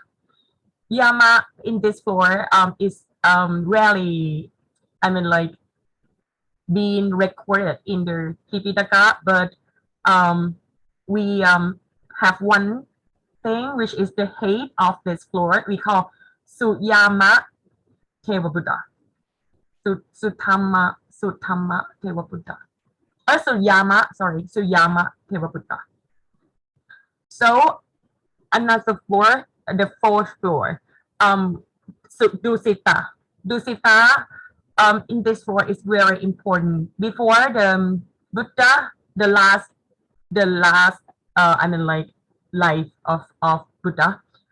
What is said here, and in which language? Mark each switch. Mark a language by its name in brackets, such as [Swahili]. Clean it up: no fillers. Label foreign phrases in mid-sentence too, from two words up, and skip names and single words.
[English] Yama in this floor is rarely, I mean, like being recorded in the Tipitaka, but we have one thing which is the head of this floor. We call Suyama Teva Buddha. Sutama Teva Buddha. Suyama Teva Buddha. So another floor, the fourth floor, Dusita. Dusita in this floor is very important. Before the Buddha, the last I mean like life of Buddha.